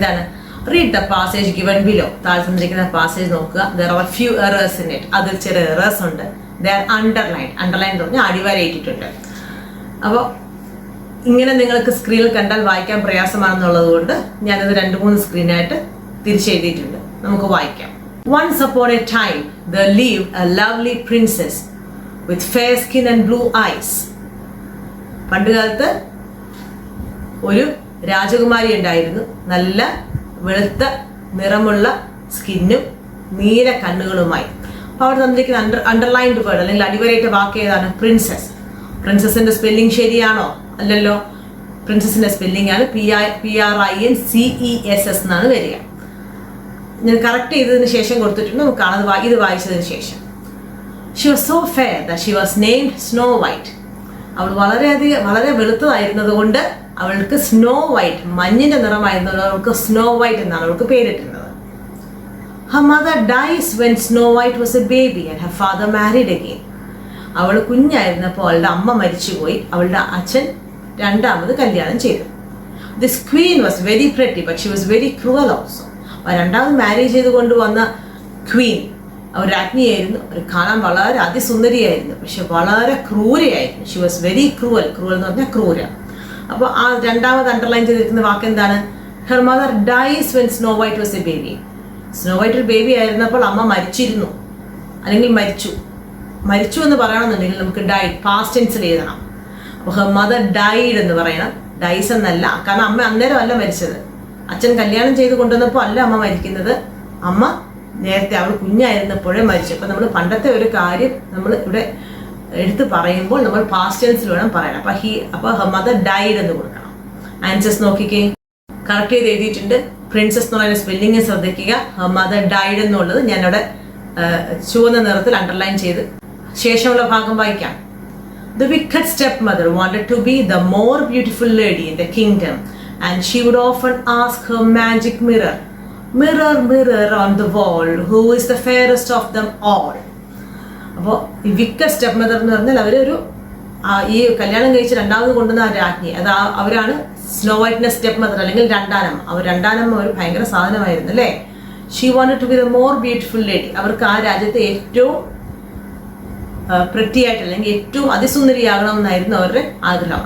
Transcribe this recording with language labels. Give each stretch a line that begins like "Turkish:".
Malayalam: എന്താണ്?
English: Read the passage given below.
Malayalam: താഴെ തന്നിരിക്കുന്ന പാസേജ് നോക്കുക.
English: There are few errors in it.
Malayalam: അതിൽ ചില എറേഴ്സ് ഉണ്ട്.
English: They are underline.
Malayalam: അണ്ടർലൈൻ എന്ന് പറഞ്ഞാൽ അടിവരയിട്ടിട്ടുണ്ട്. അപ്പോൾ ഇങ്ങനെ നിങ്ങൾക്ക് സ്ക്രീനിൽ കണ്ടാൽ വായിക്കാൻ പ്രയാസമാണെന്നുള്ളത് കൊണ്ട് ഞാനത് 2-3 സ്ക്രീനായിട്ട് തിരിച്ചെഴുതിയിട്ടുണ്ട്. നമുക്ക് വായിക്കാം.
English: Once upon a time there lived a lovely princess with fair skin and blue eyes.
Malayalam: പണ്ടുകാലത്ത് ഒരു രാജകുമാരി ഉണ്ടായിരുന്നു, നല്ല വെളുത്ത നിറമുള്ള സ്കിന്നും നീല കണ്ണുകളുമായി. അപ്പോൾ അവിടെ തന്നിരിക്കുന്ന അണ്ടർലൈൻഡ് വേർഡ് അല്ലെങ്കിൽ അടിവരയിട്ട വാക്ക് ഏതാണ്? പ്രിൻസസ്. പ്രിൻസസിന്റെ സ്പെല്ലിംഗ് ശരിയാണോ? അല്ലല്ലോ. പ്രിൻസസിന്റെ സ്പെല്ലിംഗ് ആണ് PRINCESS എന്നാണ് വരിക. ഞാൻ കറക്റ്റ് ചെയ്തതിന് ശേഷം കൊടുത്തിട്ടുണ്ട്, നമുക്ക് കാണാം ഇത് വായിച്ചതിന് ശേഷം.
English: She was so fair that she was named snow white.
Malayalam: അവൾ വളരെ വെളുത്തതായിരുന്നത് കൊണ്ട് അവൾക്ക് സ്നോ വൈറ്റ്, മഞ്ഞിന്റെ നിറമായിരുന്നത് അവൾക്ക് സ്നോ വൈറ്റ് എന്നാണ് അവൾക്ക് പേരിട്ടിരുന്നത്.
English: Her mother dies when Snow White was a baby and her father married again.
Malayalam: അവൾ കുഞ്ഞായിരുന്നപ്പോൾ അവളുടെ അമ്മ മരിച്ചുപോയി, അവളുടെ അച്ഛൻ രണ്ടാമത് കല്യാണം ചെയ്തു.
English: This queen was very pretty but she was very cruel also.
Malayalam: രണ്ടാമത് മാരേജ് ചെയ്ത് കൊണ്ടുവന്ന ക്വീൻ അവർ രാജ്ഞിയായിരുന്നു, അവർ കാണാൻ വളരെ അതിസുന്ദരിയായിരുന്നു, പക്ഷെ വളരെ ക്രൂരയായിരുന്നു.
English: She was very cruel.
Malayalam: Cruel എന്ന് പറഞ്ഞാൽ ക്രൂര. അപ്പോൾ ആ രണ്ടാമത് അണ്ടർലൈൻ ചെയ്തിരിക്കുന്ന വാക്ക് എന്താണ്?
English: Her mother dies when Snow White was a baby.
Malayalam: Snow white ഒരു ബേബി ആയിരുന്നപ്പോൾ അമ്മ മരിച്ചിരുന്നു, അല്ലെങ്കിൽ മരിച്ചു എന്ന് പറയണമെന്നുണ്ടെങ്കിൽ നമുക്ക് ഡൈഡ് പാസ്റ്റ് ടെൻസിൽ എഴുതണം. അപ്പോൾ ഹെർ മദർ ഡൈഡ് എന്ന് പറയണം, ഡൈസ് എന്നല്ല. കാരണം അമ്മ അന്നേരം അല്ല മരിച്ചത്, അച്ഛൻ കല്യാണം ചെയ്ത് കൊണ്ടുവന്നപ്പോൾ അല്ല അമ്മ മരിക്കുന്നത്. അമ്മ നേരത്തെ അവൾ കുഞ്ഞായിരുന്നപ്പോഴേ മരിച്ചു. അപ്പം നമ്മൾ പണ്ടത്തെ ഒരു കാര്യം നമ്മൾ ഇവിടെ എടുത്ത് പറയുമ്പോൾ നമ്മൾ പാസ്റ്റ് ടെൻസിൽ വേണം പറയാൻ. അപ്പോൾ ഹെർ മദർ ഡൈഡ് എന്ന് കൊടുക്കണം. ആൻസേഴ്സ് നോക്കിക്കേ, കറക്റ്റ് ചെയ്ത് എഴുതിയിട്ടുണ്ട്. പ്രിൻസസ് എന്ന് പറയുന്ന സ്പെല്ലിംഗ് ശ്രദ്ധിക്കുക. ഹെർ മദർ ഡൈഡ് എന്നുള്ളത് ഞാനിവിടെ ചുവന്ന നിറത്തിൽ അണ്ടർലൈൻ ചെയ്ത് ശേഷമുള്ള ഭാഗം വായിക്കാം.
English: The wicked stepmother wanted to be the more beautiful lady in the kingdom, and she would often ask her magic mirror, "Mirror, mirror on the wall, who is the fairest of them all?"
Malayalam: അപ്പോൾ ഈ wicked step mother എന്ന് പറഞ്ഞാൽ അവരൊരു ഈ കല്യാണം കഴിച്ച് രണ്ടാമത് കൊണ്ടുവന്ന ആ രാജ്ഞി, അവരാണ് സ്നോ വൈറ്റിന്റെ സ്റ്റെപ്പ് മദർ അല്ലെങ്കിൽ രണ്ടാനമ്മ. രണ്ടാനമ്മ ഒരു ഭയങ്കര സാധനമായിരുന്നു അല്ലേ.
English: She wanted to be the more beautiful lady.
Malayalam: അവർക്ക് ആ രാജ്യത്തെ ഏറ്റവും പ്രത്യേകമായിട്ട് അല്ലെങ്കിൽ ഏറ്റവും അതിസുന്ദരിയാകണമെന്നായിരുന്നു അവരുടെ ആഗ്രഹം.